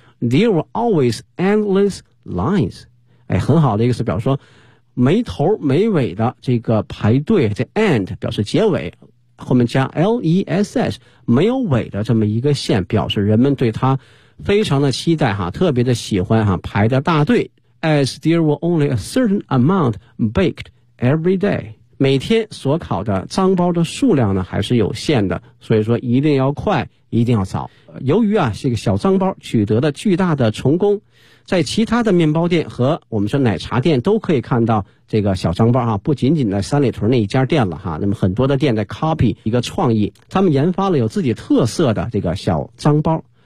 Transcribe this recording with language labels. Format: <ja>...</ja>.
<en>There were always endless lines，</en> <zh>哎，很好的一个词，表示说没头没尾的这个排队。这 end 表示结尾，后面加 less， 没有尾的这么一个线，表示人们对它非常的期待哈、啊，特别的喜欢哈、啊，排的大队。</zh> <en>As there were only a certain amount baked every day。</en> <zh>每天所烤的脏包的数量呢还是有限的，所以说一定要快，一定要早。由于啊这个小脏包取得了巨大的成功，在其他的面包店和我们说奶茶店都可以看到这个小脏包啊，不仅仅在三里屯那一家店了哈，那么很多的店在 copy 一个创意，他们研发了有自己特色的这个小脏包。</zh>